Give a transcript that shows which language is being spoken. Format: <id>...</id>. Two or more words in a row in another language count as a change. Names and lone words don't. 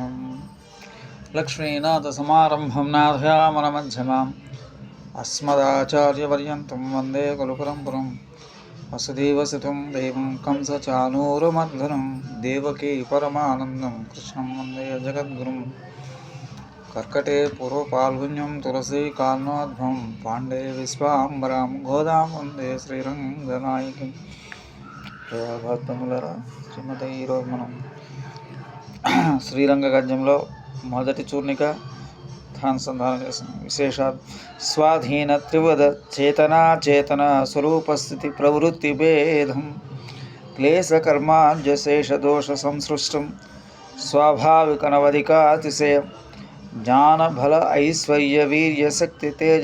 <sa>लक्ष्मीनाथसमारम्भं नाथयामनमध्यमाम् अस्मदाचार्यपर्यन्तं वन्दे गुरुपरम्परं। वसुदेवसुतं देवं कंसचाणूरमर्दनं देवकी परमानन्दं कृष्णं वन्दे जगद्गुरुं। कर्कटे पूर्वपाल्गुन्यं तुलसीकालनोद्भवं पाण्डे विश्वाम्बरां गोदां वन्दे శ్రీరంగనాయకిం.</sa> <te>భక్తములరా, శ్రీమతి ఈరోజు మనం శ్రీరంగ గద్యంలో మొదటి చూర్ణిక ధ్యానసంధానం చేస్తున్నాం.</te> <sa>విశేషాలు: स्वाधीन त्रिविध चेतना स्वरूपस्थिति प्रवृत्ति भेदम् क्लेशकर्माद्यशेषदोष असंस्पृष्टम् स्वाभाविकानवधिकातिशय ज्ञानबल ऐश्वर्य वीर्य शक्ति तेज</sa>